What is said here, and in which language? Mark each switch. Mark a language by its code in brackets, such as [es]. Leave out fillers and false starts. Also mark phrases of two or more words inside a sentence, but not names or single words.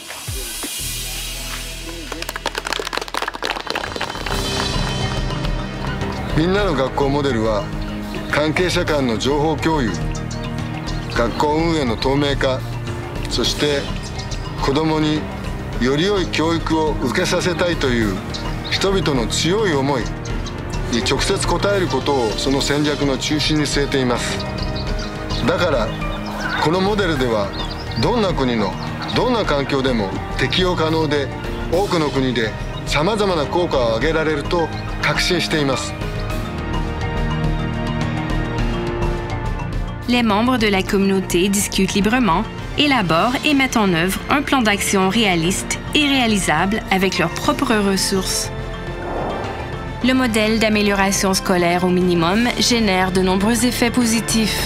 [ja] Minna no Gakkou modèleは関係者間の情報共有、学校運営の透明化、そして子どもにより良い教育を受けさせたいという人々の強い思いに直接応えることをその戦略の中心に据えています。だからこのモデルではどんな国のどんな環境でも適用可能で多くの国でさまざまな効果を上げられると確信しています。 [fr] Les membres de la communauté discutent librement, élaborent et mettent en œuvre un plan d'action réaliste et réalisable avec leurs propres ressources. Le modèle d'amélioration scolaire au minimum génère de nombreux effets positifs.